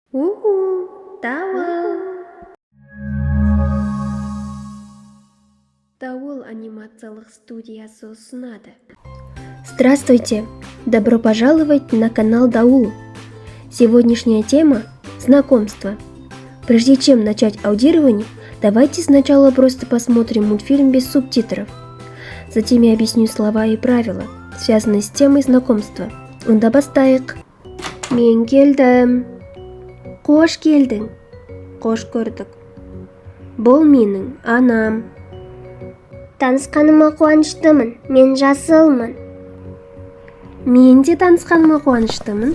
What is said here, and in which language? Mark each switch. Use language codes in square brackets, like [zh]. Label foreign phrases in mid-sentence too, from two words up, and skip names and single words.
[kk] Дауыл! Дауыл анимациялық студиясы ұсынады. [ru] Здравствуйте! Добро пожаловать на канал Даул. Сегодняшняя тема – знакомство. Прежде чем начать аудирование, давайте сначала просто посмотрим мультфильм без субтитров. Затем я объясню слова и правила, связанные с темой знакомства. [kk] Онда бастайық. Мен келдім. Қош келдің. Қош көрдік. Бұл менің анам. Танысқаныма қуаныштымын, мен жасылмын. Мен де танысқаныма қуаныштымын.